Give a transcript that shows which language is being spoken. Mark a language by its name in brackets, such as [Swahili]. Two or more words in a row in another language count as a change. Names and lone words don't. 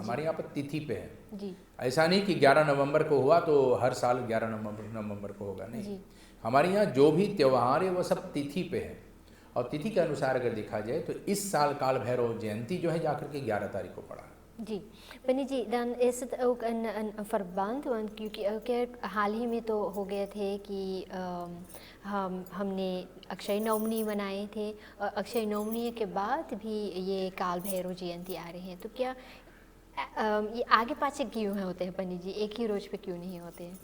[Hindi] हमारे यहाँ पर तिथि पे है जी। ऐसा नहीं कि 11 नवंबर को हुआ तो हर साल 11 नवंबर को होगा, नहीं। हमारे यहाँ जो भी त्यौहार है वो सब तिथि पे है और तिथि के अनुसार अगर देखा जाए तो इस साल काल भैरव जयंती जो है जाकर के 11 तारीख को पड़ा। जी पंडित जी, [Dutch] dan is het ook een verband, want [Hindi] क्योंकि हाल ही में तो हो गए थे कि हमने अक्षय नवमी मनाए थे और अक्षय नवमी के बाद भी ये काल भैरव जयंती आ रहे हैं, तो क्या ये आगे पाछे क्यों होते हैं पंडित जी? एक ही रोज पे क्यों नहीं होते हैं?